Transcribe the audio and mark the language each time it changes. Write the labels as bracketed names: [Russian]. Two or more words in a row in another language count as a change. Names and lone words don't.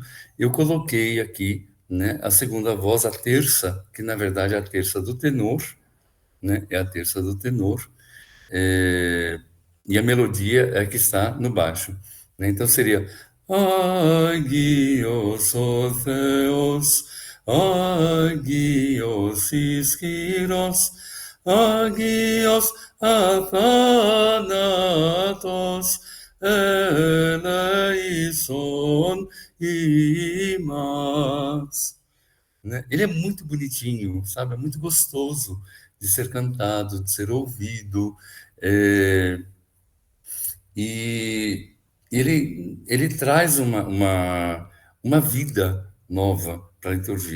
[Portuguese] Eu coloquei aqui, né, a segunda voz, a terça, que na verdade é a terça do tenor, né? É a terça do tenor, e a melodia é a que está no baixo, né? Então seria [Greek] Άγιος ο Θεός, Άγιος ισχυρός, Άγιος αθάνατος, ελέησον ημάς. [Portuguese] Né? Ele é muito bonitinho, sabe? É muito gostoso de ser cantado, de ser ouvido. É, e ele traz uma vida, nova para a liturgia.